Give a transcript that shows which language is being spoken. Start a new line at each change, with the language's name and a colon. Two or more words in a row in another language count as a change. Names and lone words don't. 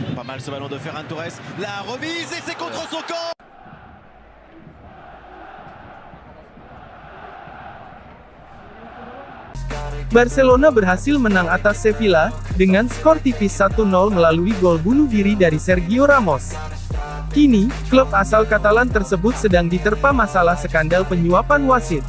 French: mal ce ballon de Ferran Torres. La remise et c'est contre son camp.
Indonesian: Barcelona berhasil menang atas Sevilla, dengan skor tipis 1-0 melalui gol bunuh diri dari Sergio Ramos. Kini, klub asal Katalan tersebut sedang diterpa masalah skandal penyuapan wasit.